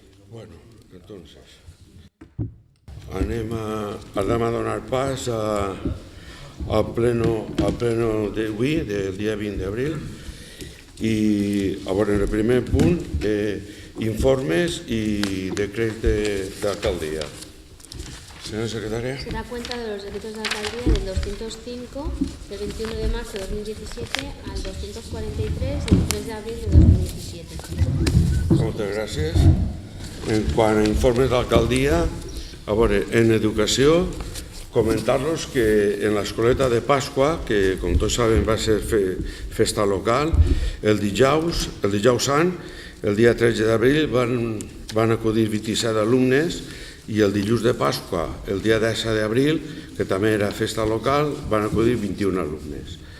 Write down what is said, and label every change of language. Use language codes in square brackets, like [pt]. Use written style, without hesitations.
[es] Bueno, entonces [ca] anem a donar pas al pleno d'avui, del dia 20 d'abril, i a veure, en el primer punt, informes i decrets d'alcaldia. Senyora secretària. [es] Se da cuenta de los decretos de alcaldía del 205 del 21 de marzo de 2017 al 243 del 3 de abril de 2017. [ca] Moltes gràcies. En quant a informes d'alcaldia, a veure, en educació, comentar-los que en l'escoleta de Pasqua, que com tots saben va ser festa local, el dijous sant, el dia 13 d'abril, van acudir 27 alumnes i el dilluns de Pasqua, el dia 10 d'abril, que també era festa local, van acudir 21 alumnes.